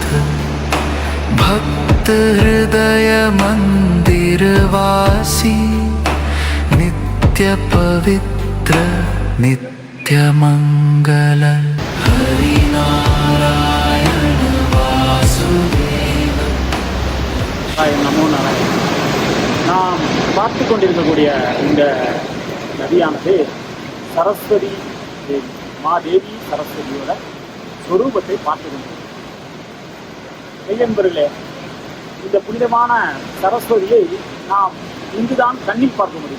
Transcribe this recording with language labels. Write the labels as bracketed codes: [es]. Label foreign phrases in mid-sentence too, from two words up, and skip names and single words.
[sa] भक्त हृदय मंदिर वासी नित्य पवित्र नित्य मंगल। हरिनारायण वासुदेव। नमो नारायण. [ta] நாம் பார்த்து கொண்டிருக்கக்கூடிய இந்த நதியானது சரஸ்வதி தேவி, மாதேவி சரஸ்வதியோட ஸ்வரூபத்தை பார்த்து கொண்டிருக்கிறோம். மெய்யன்பர்களே, இந்த புனிதமான சரஸ்வதியை நாம் இங்குதான் கண்ணில் பார்க்க முடியும்.